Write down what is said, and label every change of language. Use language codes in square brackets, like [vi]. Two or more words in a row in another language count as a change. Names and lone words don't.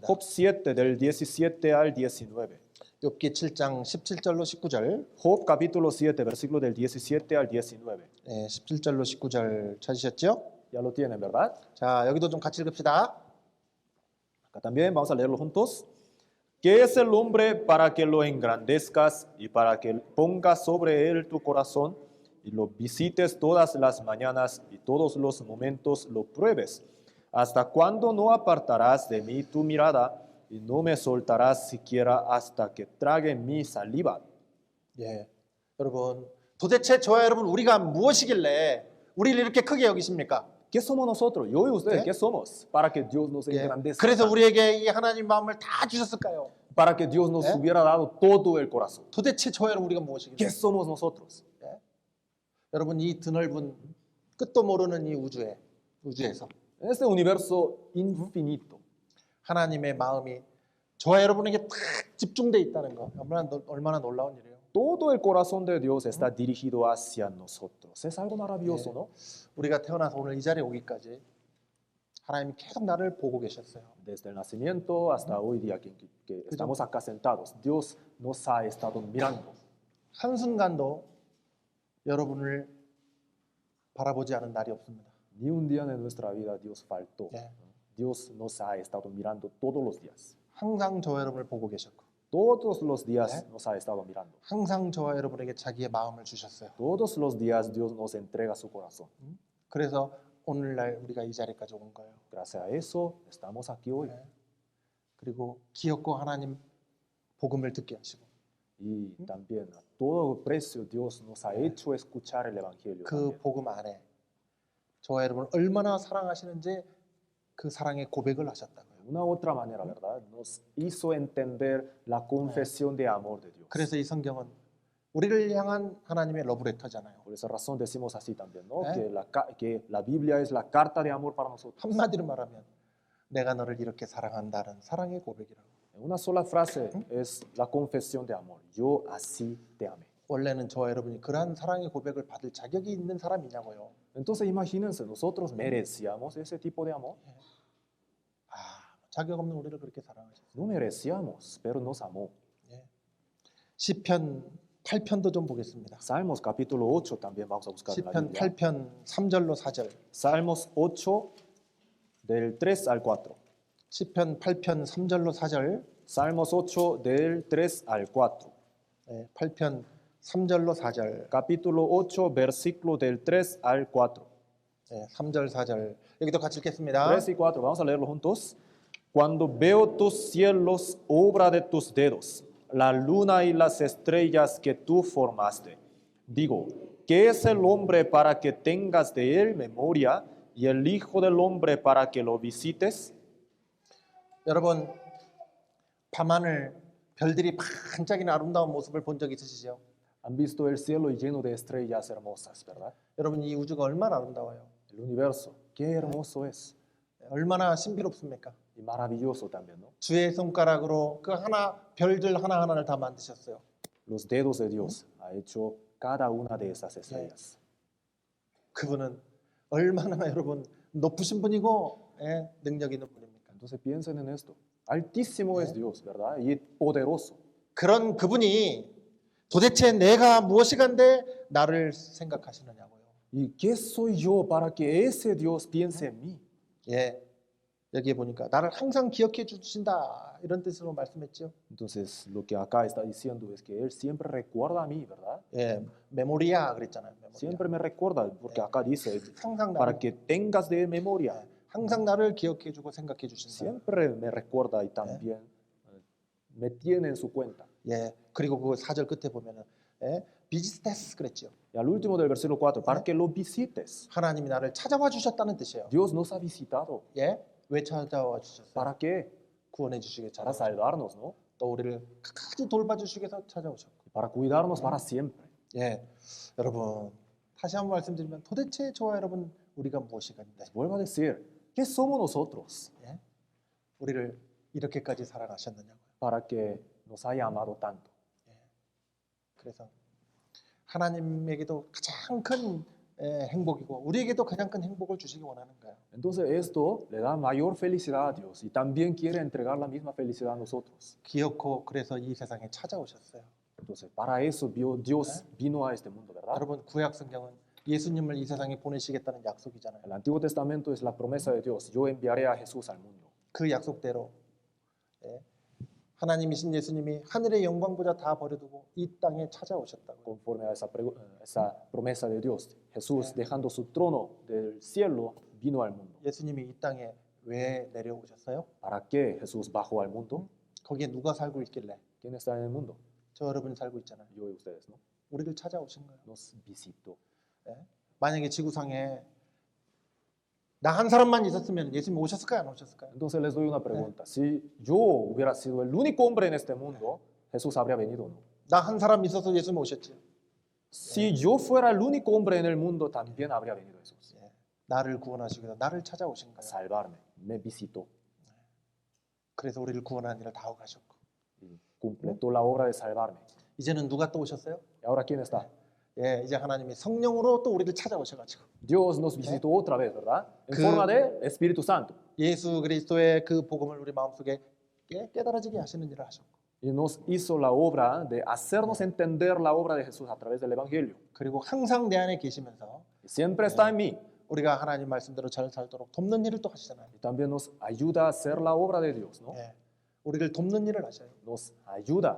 [es] Job 7 del 17 al 19. [ko] 욥기 7장 17절로 19절. [es] Job capítulo 7, versículo del 17 al 19. [ko] 예, 17절로 19절 찾으셨죠? [es] Ya lo tienen, ¿verdad? [ko] 자, 여기도 좀 같이 읽읍시다. [es] Acá también vamos a leerlo juntos. ¿Qué es el hombre para que lo engrandezcas y para que pongas sobre él tu corazón y lo visites todas las mañanas y todos los momentos lo pruebes? ¿Hasta cuándo no apartarás de mí tu mirada y no me soltarás siquiera hasta que trague mi saliva? [ko] 예, 여러분 도대체 저와 여러분 우리가 무엇이길래 우리를 이렇게 크게 여기십니까? [es] ¿Qué somos nosotros? Yo y ustedes, ¿Eh? ¿qué somos? Para que Dios nos [ko] 예, [es] engrandezca. [ko] 그래서 우리에게 이 하나님 마음을 다 주셨을까요? [es] Para que Dios nos ¿Eh? hubiera dado todo el corazón. [ko] 도대체 저와 여러분 우리가 [es] ¿Qué [ko] 무엇이길래? [es] somos nosotros? [ko] 여러분 이 드넓은 끝도 모르는 이 우주에서 [es] En este universo infinito, [ko] 하나님의 마음이 저와 여러분에게 딱 집중돼 있다는 거 얼마나 놀라운 일이에요. [es] todo el corazón de Dios está dirigido hacia nosotros. Es algo maravilloso, ¿no? [ko] 우리가 태어나서 오늘 이 자리에 오기까지 하나님이 계속 나를 보고 계셨어요. [es] Desde el nacimiento hasta hoy día que estamos acá sentados, Dios nos ha estado mirando. [ko] 한순간도 여러분을 바라보지 않은 날이 없습니다. [es] Ni un día de nuestra vida Dios faltó. [ko] 예. [es] Dios nos ha estado mirando todos los días. [ko] 항상 저와 여러분을 보고 계셨고 [es] Todos los días nos ha estado mirando. [ko] 항상 저와 여러분에게 자기의 마음을 주셨어요. [es] Todos los días Dios nos entrega su corazón. [ko] 그래서 오늘날 우리가 이 자리까지 온 거예요. [es] Gracias a eso estamos aquí hoy. [ko] 그리고 기업고 하나님 복음을 듣게 하시고 [es] Y también a todo precio Dios nos ha hecho escuchar el Evangelio. [ko] 그 [es] también. [ko] 복음 안에 저와 여러분을 얼마나 사랑하시는지 그 사랑의 고백을 하셨다고요. [es] De una u otra manera, ¿verdad? Nos hizo entender la confesión de amor de Dios. [ko] 그래서 이 성경은 우리를 향한 하나님의 러브레터잖아요. [es] Por esa razón decimos así también, ¿no? ¿Eh? Que la Biblia es la carta de amor para nosotros. [ko] 한마디로 말하면 내가 너를 이렇게 사랑한다는 사랑의 고백이라고. [es] En una sola frase es la confesión de amor. Yo así te amé. [ko] 원래는 저와 여러분이 그러한 사랑의 고백을 받을 자격이 있는 사람이냐고요. [es] Entonces imagínense, nosotros merecíamos ese tipo de amor. [ko] 자격 없는 우리를 그렇게 사랑하셨어요. [es] No merecíamos, pero nos amó. [ko] 시편 8편도 좀 보겠습니다. [es] Salmos capítulo 8 también vamos a buscar en la [ko] 시편 [es] Biblia. [ko] 8편 3절로 4절. [es] Salmos 8, del 3 al 4. [ko] 시편 8편 3절로 4절. [es] Salmos 8 del 3 al 4. [ko] 8편 3절로 4절. [es] Capítulo 8, versículo del 3 al 4. [ko] 3절 4절. 여기도 같이 읽겠습니다. [es] 3 y 4, vamos a leerlo juntos. Cuando veo tus cielos, obra de tus dedos, la luna y las estrellas que tú formaste, digo, ¿qué es el hombre para que tengas de él memoria y el hijo del hombre para que lo visites? [ko] 여러분, 밤하늘 별들이 반짝이는 아름다운 모습을 본 적 있으시죠? [es] Han visto el cielo lleno de estrellas hermosas, ¿verdad? [ko] 여러분, 이 우주가 얼마나 아름다워요. [es] El universo, qué hermoso es [ko] 얼마나 신비롭습니까? [es] y maravilloso también, ¿no? [ko] 주의 손가락으로 그 별들 하나하나를 다 만드셨어요. [es] Los dedos de Dios ha hecho cada una de esas estrellas. [ko] 그분은 얼마나 여러분 높으신 분이고 능력 있는 분입니까? [es] Entonces piensen en esto. Altísimo es Dios, ¿verdad? Y poderoso. [ko] 그런 그분이 도대체 내가 무엇이간데 나를 생각하시느냐고요. [es] ¿Y qué soy yo para que ese Dios piense en mí? [ko] 여기에 보니까 나를 항상 기억해 주신다 이런 뜻으로 말씀했죠. [es] Entonces lo que acá está diciendo es que Él siempre recuerda a mí, ¿verdad? [ko] 메모리아 그랬잖아요. 메모리아. [es] Siempre me recuerda, porque acá dice, [ko] 항상 [es] para [ko] 나를, [es] que tengas de memoria. [ko] 항상 나를 기억해 주고 생각해 주신다. [es] Siempre me recuerda y también me tiene en su cuenta. [ko] 그리고 그 4절 끝에 보면은 비지스테스 그랬죠. [es] Y al último del versículo 4, para que lo visites. [ko] 하나님이 나를 찾아와 주셨다는 뜻이에요. [es] Dios nos ha visitado. [ko] 왜 찾아와 주셨어요? [es] ¿Para qué? [ko] 구원해 주시게 [es] Para [ko] 찾아와. [es] salvarnos, ¿no? [ko] 또 우리를 끝까지 돌봐주시기 위해서 찾아오셨고. [es] Para cuidarnos para siempre. [ko] 여러분 다시 한번 말씀드리면 도대체 저와 여러분 우리가 무엇이간데 [es] Vuelvo a decir, ¿qué somos nosotros? [ko] 우리를 이렇게까지 사랑하셨느냐고요. [es] Para que nos haya amado tanto. [ko] 그래서 하나님에게도 가장 큰 행복이고 우리에게도 가장 큰 행복을 주시기 원하는 거예요. [es] Entonces esto le da mayor felicidad a Dios y también quiere entregar la misma felicidad a nosotros. [ko] 기어코 그래서 이 세상에 찾아오셨어요. [es] Entonces para eso Dios vino a este mundo, ¿verdad? [ko] 여러분 구약 성경은 예수님을 이 세상에 보내시겠다는 약속이잖아요. [es] El Antiguo Testamento es la promesa de Dios. Yo enviaré a Jesús al mundo. [ko] 그 약속대로 하나님이신 예수님이 하늘의 영광보다 다 버려두고 이 땅에 찾아오셨다고. [es] Conforme a esa promesa de Dios, Jesús dejando su trono del cielo vino al mundo. [ko] 예수님이 이 땅에 왜 내려오셨어요? [es] ¿Para qué Jesús bajó al mundo? [ko] 거기에 누가 살고 있길래? [es] ¿Quién está en el mundo? [ko] 저 여러분이 살고 있잖아요. [es] Yo y ustedes, ¿no? [ko] 우리를 찾아오신 거예요. [es] Nos visitó. [ko] 만약에 지구상에 나 한 사람만 있었으면 예수님 오셨을까요? 안 오셨을까요? [es] Entonces les doy una pregunta. Si yo hubiera sido el único hombre en este mundo, ¿Jesús habría venido o no? [ko] 나 한 사람 있어서 예수님 오셨지. [es] Si yo fuera el único hombre en el mundo, también habría venido Jesús. [ko] 나를 구원하시기 위해서 나를 찾아오신 [es] A [ko] 거예요. [es] salvarme. Me visitó. [ko] 그래서 우리를 구원하는 일을 다 하고 가셨고. [es] Y completó la obra de salvarme. [ko] 이제는 누가 또 오셨어요? [es] ¿Y ahora quién está? [ko] 이제 하나님이 성령으로 또 우리를 찾아오셔가지고 [es] Dios nos visitó otra vez, ¿verdad? En forma de Espíritu Santo. [ko] 예수 그리스도의 그 복음을 우리 마음속에 깨달아지게 하시는 일을 하셨고. [es] Y nos hizo la obra de hacernos entender la obra de Jesús a través del Evangelio. [ko] 그리고 항상 내 안에 계시면서 [es] Y siempre está en mí. [ko] 우리가 하나님 말씀대로 잘 살도록 돕는 일을 또 하시잖아요. [es] Y también nos ayuda a hacer la obra de Dios, ¿no? [ko] 우리를 돕는 일을 하셔요. [es] Nos ayuda.